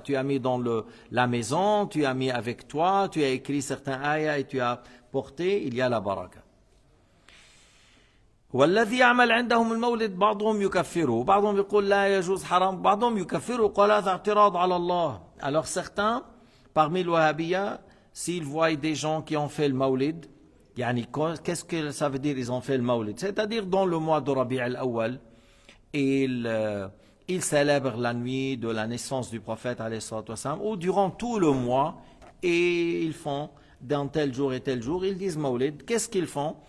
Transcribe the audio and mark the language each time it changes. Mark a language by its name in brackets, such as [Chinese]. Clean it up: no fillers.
[French] Tu as mis dans la maison, tu as mis avec toi, tu as écrit certains ayats et tu as porté, il y a la baraka. [Arabic] والذي يعمل عندهم المولد بعضهم يكفره، بعضهم يقول لا يجوز حرام، بعضهم يكفره قال هذا اعتراض على الله. [French] Alors certains, parmi les wahhabiyya, s'ils voient des gens qui ont fait le maulid, يعني qu'est-ce que ça veut dire ils ont fait le maulid? C'est-à-dire dans le mois de Rabi' al-Awwal, ils célèbrent la nuit de la naissance du prophète alayhi salatu wassalam, ou durant tout le mois, et ils font dans tel jour et tel jour, ils disent maulid. Qu'est-ce qu'ils font?